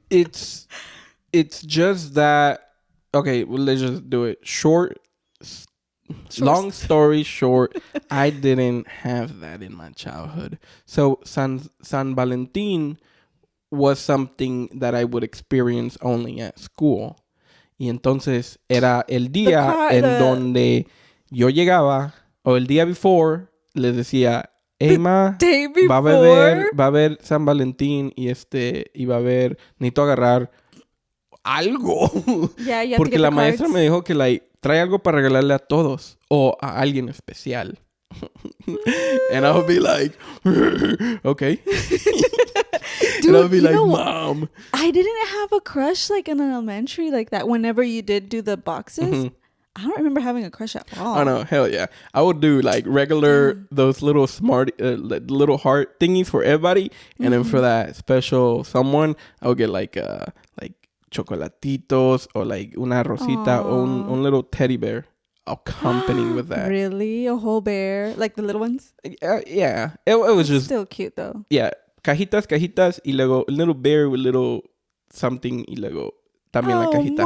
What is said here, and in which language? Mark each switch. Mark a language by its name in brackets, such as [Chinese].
[English] It's just that. Okay, well, let's just do it. Long story short, I didn't have that in my childhood. So San Valentín was something that I would experience only at school. [Spanish] Y entonces era el día en donde yo llegaba, o el día [English] before, [Spanish] les decía, hey, ma, va a haber San Valentín y va a haber, necesito agarrar algo. [English] Yeah, [Spanish] porque la maestra me dijo que trae algo para regalarle a todos o a alguien especial. [English] And I would be like, okay. Dude, and I would be like, Mom. I didn't have a crush like in elementary like that. Whenever you did do the boxes, I don't remember having a crush at all. Oh no, hell yeah! I would do like regular those little smart little heart thingies for everybody, and then for that special someone, I would get like chocolatitos or like [Spanish] una rosita [English] or un little teddy bear accompanying with that. Really, a whole bear, like the little ones? Yeah, it was just still cute though. [Spanish] Yeah, cajitas, y luego [English] a little bear with little something, [Spanish] y luego también la cajita.